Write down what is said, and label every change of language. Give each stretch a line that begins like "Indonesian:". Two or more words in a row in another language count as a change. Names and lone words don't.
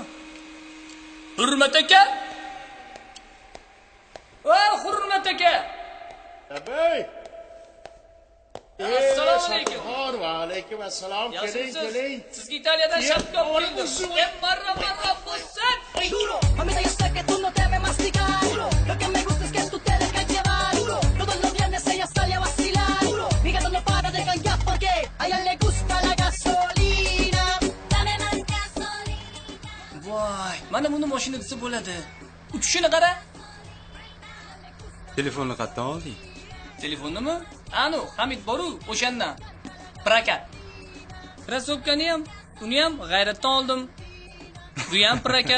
Uzbek: Hurmat aka! Hurmat aka! Abey! Assalomu alaykum. Va alaykum assalom. Keling, keling. Sizga Italiyadan shapka olib keldim. Marra bo'lsin.
Spanish: Duro, mamita, yo sé que tú no debes masticar. Duro, lo que me gusta es que tú te dejas llevar. Duro, todos los viernes ella sale a vacilar. Duro, mi gato no para de cantar porque a ella le gusta la gasolina. Dame más gasolina. Voy,
Uzbek: mana buni mashina desa bo'ladi. Uchishini qara. Telefonni qayerdan olding? Telefonnimi? Anu, Hamid boru, o'shandan. Prakat. Krasovkani ham, uni ham g'ayratdan oldim. Bu ham prakat.